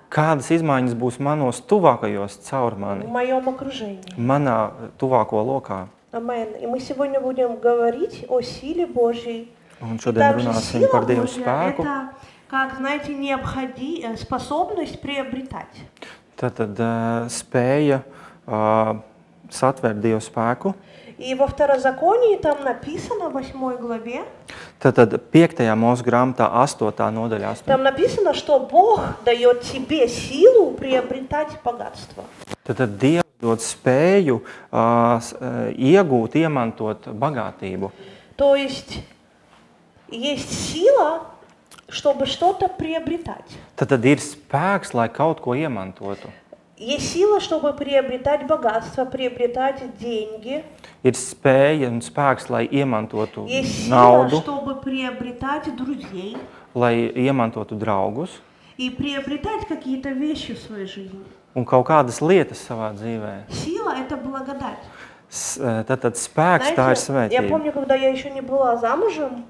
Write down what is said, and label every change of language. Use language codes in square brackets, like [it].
[lv] Kādas izmaiņas būs manos tuvākajos caur [ru] в [lv] mani, [ru] моем окружении? [lv] manā tuvāko lokā? [ru] Амен. И мы сегодня будем говорить о силе Божьей. [lv] Un [ru] И [lv] šodien [ru] также [lv] runāsim [ru] сила [lv] par Dievu [ru] Божья [lv] spēku. [ru] это, как знаете, способность приобретать. [lv] Tātad spēja satvērt Dievu spēku. [ru] И во Второзаконии там написано, в 8 главе, [lv] Tātad 5. mūsu grāmatā 8. nodaļā. [ru] там написано, что Бог дает тебе силу приобретать богатство. [lv] Tātad Dievs dod spēju iegūt, iemantot bagātību. [ru] То есть сила, чтобы что-то приобретать. [lv] Tātad ir spēks, lai kaut ko iemantotu. [ru] Есть сила, чтобы приобретать богатство, приобретать деньги. [lv] Ir spēja un spēks, lai iemantotu [ru] Есть сила, [lv] naudu, [ru] чтобы приобретать друзей [lv] lai iemantotu draugus [ru] и приобретать какие-то вещи в своей жизни. [lv] un kaut kādas lietas savā dzīvē. [ru] Сила – это благодать. [lv] Tātad spēks tā ir [ru] Знаете, я [lv] svētība. [ru] помню, когда я еще не была замужем,